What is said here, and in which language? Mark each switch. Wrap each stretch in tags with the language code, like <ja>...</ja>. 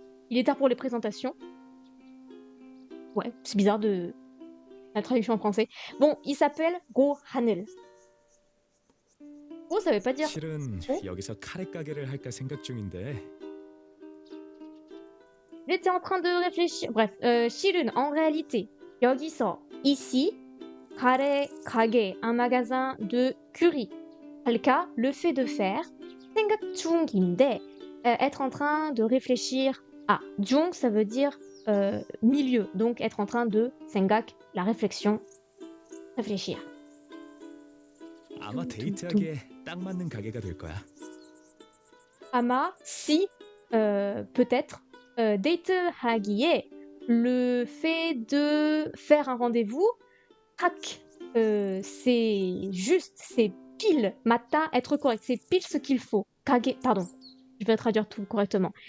<fr>Il est tard pour les présentations. Ouais, c'est bizarre de la traduction en français. Bon, il s'appelle Go Hanel. Oh, ça veut pas dire.</fr> <ko>실은 어? 여기서 카레 가게를 할까 생각 중인데.</ko> <fr>J'étais en train de réfléchir. Bref, Shirun, en réalité, 여기서, ici, kare kage, un magasin de curry. 할까, le fait de faire.</fr> <ko>생각 중인데,</ko> <fr>être en train de réfléchir à. 중, ça veut dire milieu. Donc, être en train de 생각, la réflexion. Réfléchir.</fr> <ko>아마 데이트하기에 딱 맞는 가게가 될 거야.</ko> <fr>Ama, si, peut-être. Date hagiye, le fait de faire un rendez-vous. Tak, c'est juste, c'est pile. Mata, être correct, c'est pile ce qu'il faut. Kage, pardon, je vais traduire tout correctement.</fr>